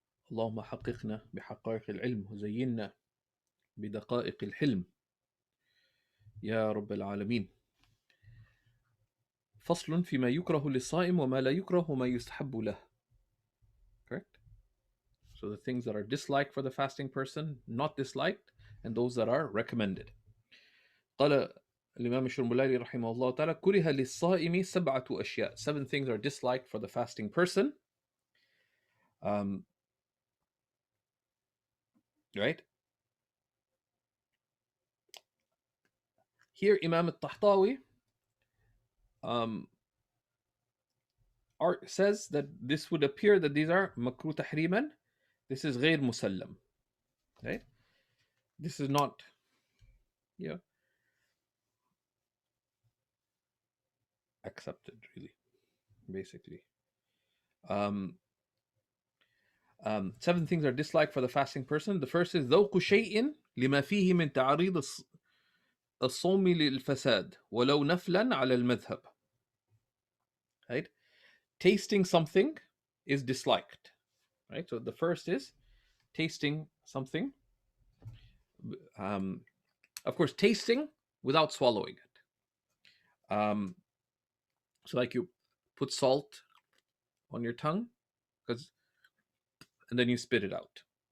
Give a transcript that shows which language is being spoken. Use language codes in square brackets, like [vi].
[ar] اللهم حققنا بحقائق العلم وزينا بدقائق الحلم يا رب العالمين. فصل فيما يكره للصائم وما لا يكره وما يستحب له. [en] Correct? So the things that are disliked for the fasting person, not disliked, and those that are recommended. [ar] قال الإمام الشرنبلالي رحمه الله تعالى: كره للصائم سبعة أشياء. [en] 7 things are disliked for the fasting person. Right? Here Imam al-Tahtawi says that this would appear that these are makruh tahriman. This is [ar] غير مسلم. [en] Right? This is not, accepted, really, basically. 7 things are disliked for the fasting person. The first is [ar] ذوق شيء لما فيه من تعريض الصوم للفساد ولو نفلا على المذهب. [en] Right? Tasting something is disliked. Right? So the first is tasting something. Of course, tasting without swallowing it. So like you put salt on your tongue, and then you spit it out.